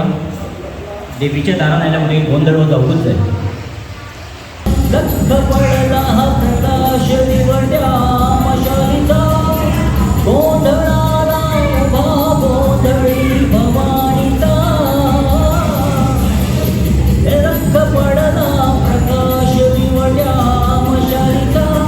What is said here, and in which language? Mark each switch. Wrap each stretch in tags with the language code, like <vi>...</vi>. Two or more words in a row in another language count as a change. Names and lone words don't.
<kok>देवीच्या दारान आयल्या म्हणून एक गोंधळ हो जावूच जाय.</kok> <mr>लख पडला हा प्रकाश निवड्या मशालीचा. गोंधळाला उभा गोंधळी भवानीचा. लख पडला प्रकाश निवड्या मशालीचा.</mr>